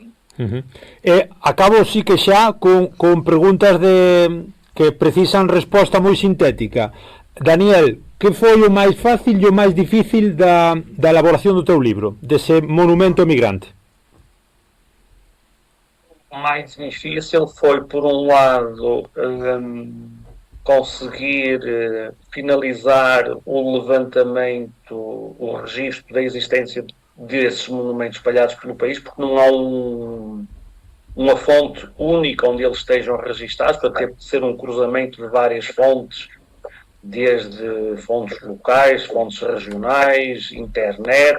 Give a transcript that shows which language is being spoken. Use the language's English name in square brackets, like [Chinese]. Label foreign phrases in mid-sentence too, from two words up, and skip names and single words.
[Galician] Acabo, sí que xa, con preguntas que precisan resposta moi sintética. Daniel, que foi o máis fácil e o máis difícil da elaboración do teu libro, dese monumento emigrante? [Portuguese] O mais difícil foi, por um lado, conseguir finalizar o levantamento, o registro da existência desses monumentos espalhados pelo país, porque não há uma fonte única onde eles estejam registados, para ter de ser um cruzamento de várias fontes, desde fontes locais, fontes regionais, internet.